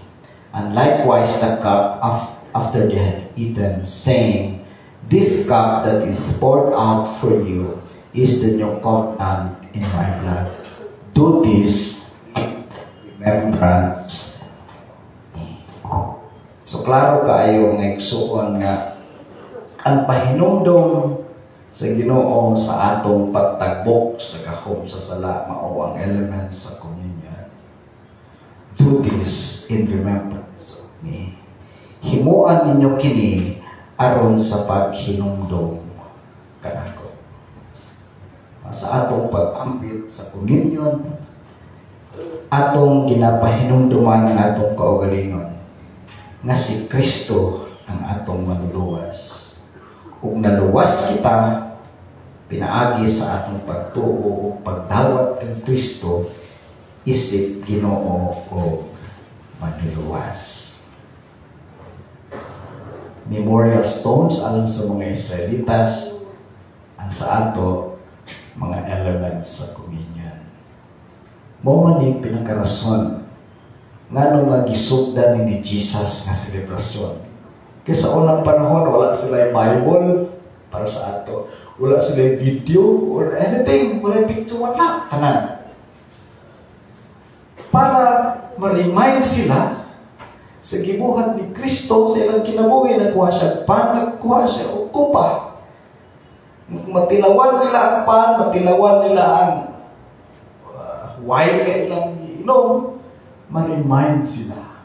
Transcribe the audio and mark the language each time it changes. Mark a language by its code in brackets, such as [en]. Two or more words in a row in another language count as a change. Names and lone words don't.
[en] And likewise the cup after they had eaten, saying, This cup that is poured out for you is the new covenant in my blood. Do this in remembrance of me. [ceb] So klaro kaayo nga igsuon nga ang pahinumdom sa Ginoo sa atong pagtagbok sa gahom sa sala mao ang element sa communion. [en] Do this in remembrance of me. [ceb] Himuan ninyo kini aron sa paghinumdom kanako. Sa atong pag-ambit sa communion, atong ginapahinumduman ang atong kaugalingon nga si Kristo ang atong manuluwas. Kung naluwas kita, pinaagi sa atong pagtuo o pagdawat kang Kristo, isip Ginoo o manuluwas. [en] Memorial stones [ceb] alang sa mga Israelitas, ang sa ato, mga elements sa communion. Mao man yung pinakarason nga nung nagisugdan ni Jesus nga selebrasyon. [tl] Kaya sa unang panahon, [ceb] wala sila yung Bible para sa ato. Wala sila yung [en] video or anything. [ceb] Wala yung picture, wala. Tanan. Para ma-remind sila sa gibuhat ni Kristo sa ilang kinabuhi, nagkuha siya pan, nagkuha siya o kupa. Matilawan nila ang pan, matilawan nila ang wine na ilang inom, ma-remind sila.